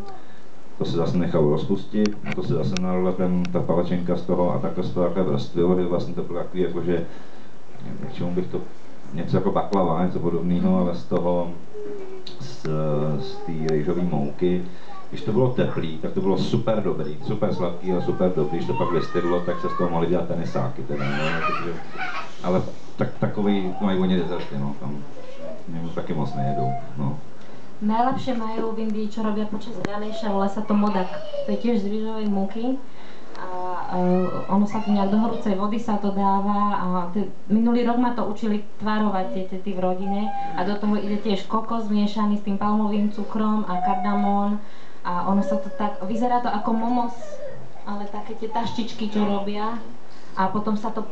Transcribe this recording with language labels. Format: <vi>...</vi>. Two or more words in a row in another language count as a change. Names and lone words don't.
<cs>To se zase nechalo rozpustit, a to se zase narole ta palačinka z toho a takhle se to takhle vrstvilo, že vlastně to bylo takový jakože, k čemu bych to, něco jako baklava, něco podobného, ale z toho, z té rýžové mouky. Když to bylo teplý, tak to bylo super dobrý, super sladký a super dobrý, když to pak vystydlo, tak se z toho mohli dělat tenisáky teda, ne? Takže, ale takový mají oni dezerty, no, tam taky moc nejedou, no.</cs> <sk>Najlepšie majú v Indii, čo robia počas Ganesha, volá sa to modak. To je tiež z rýžovej múky. A ono sa tu nejak do horúcej vody sa to dáva a minulý rok ma to učili tvarovať tie tety v rodine a do toho ide tiež kokos zmiešaný s tým palmovým cukrom a kardamón a ono sa to tak, vyzerá to ako momos, ale také tie taštičky, čo robia a potom sa to parí.</sk>